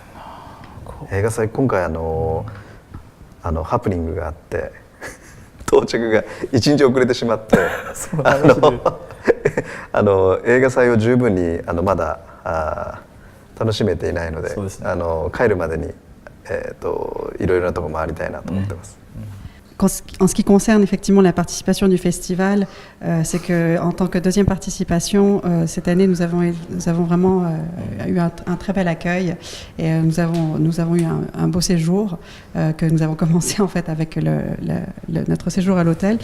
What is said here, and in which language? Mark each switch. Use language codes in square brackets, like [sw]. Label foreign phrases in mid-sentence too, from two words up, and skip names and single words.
[ja] 映画祭今回ハプニングがあって到着が1日遅れてしまって映画祭を十分にまだ楽しめていないので、帰るまでにいろいろなところ回りたいなと思ってます。 [fr] En ce qui concerne effectivement la participation du festival, c'est que en tant que deuxième participation, cette année nous avons vraiment eu un très bel accueil et nous avons eu un beau séjour que nous avons commencé en fait avec notre séjour à l'hôtel.